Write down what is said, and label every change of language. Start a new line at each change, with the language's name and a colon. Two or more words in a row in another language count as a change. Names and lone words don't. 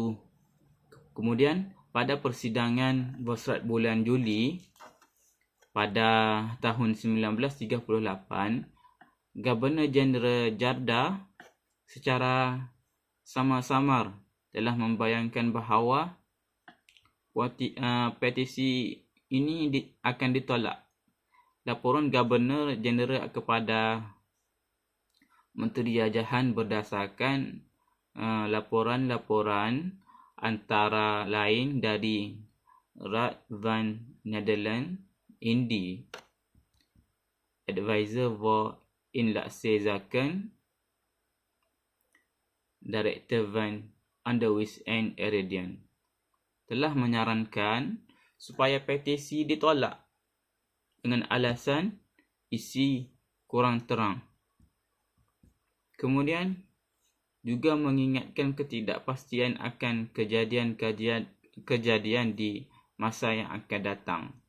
Malay: Kemudian pada persidangan Volksrat bulan Juli pada tahun 1938, Governor Jeneral Jardah secara samar-samar telah membayangkan bahawa petisi ini akan ditolak. Laporan Governor Jeneral kepada Menteri Jajahan berdasarkan laporan-laporan antara lain dari Raad van Nederland, Indi, Advisor voor Inlandse Zaken, Director van Underwijs en Eridian, telah menyarankan supaya petisi ditolak dengan alasan isi kurang terang. Kemudian juga mengingatkan ketidakpastian akan kejadian di masa yang akan datang.